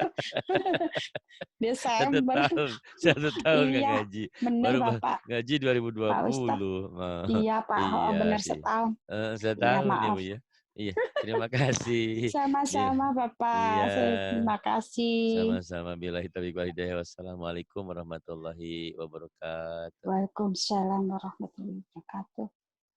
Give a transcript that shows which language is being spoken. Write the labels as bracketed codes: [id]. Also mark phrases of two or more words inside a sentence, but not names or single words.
[id] Desember. 1 tahun nggak Iya, ngaji. bener Baru Bapak. ngaji Pak Ustadz. 2020. Iya Pak, Iya bener sih. setahun. Setahun Iya, ya maaf. Bu ya. Iya, terima kasih. Sama-sama Bapak. Iya. Terima kasih. Sama-sama. [ar] بالله التوفيق والهداية. والسلام عليكم ورحمة الله وبركاته. وعليكم السلام ورحمة الله وبركاته.